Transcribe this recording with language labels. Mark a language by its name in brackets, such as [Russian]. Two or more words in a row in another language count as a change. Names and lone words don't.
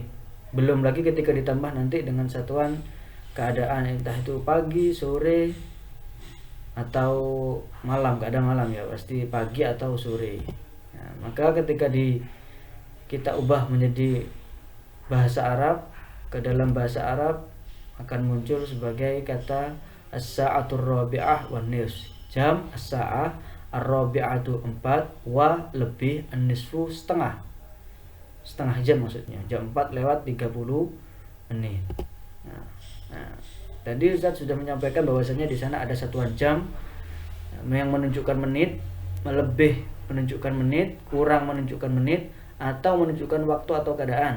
[Indonesian] Belum lagi ketika ditambah nanti dengan satuan keadaan, entah itu pagi, sore, atau malam. Gak ada malam ya, pasti pagi atau sore. Nah, maka ketika kita ubah menjadi bahasa Arab, ke dalam bahasa Arab akan muncul sebagai kata [Arabic] الساعة الرابعة والنصف. [Indonesian] Jam [Arabic] الساعة الرابعة 4 و [Indonesian] lebih an-nisfu setengah jam, maksudnya jam 4:30 menit. Nah, tadi Ustaz sudah menyampaikan bahwasanya di sana ada satuan jam yang menunjukkan menit, lebih menunjukkan menit, kurang menunjukkan menit, atau menunjukkan waktu atau keadaan.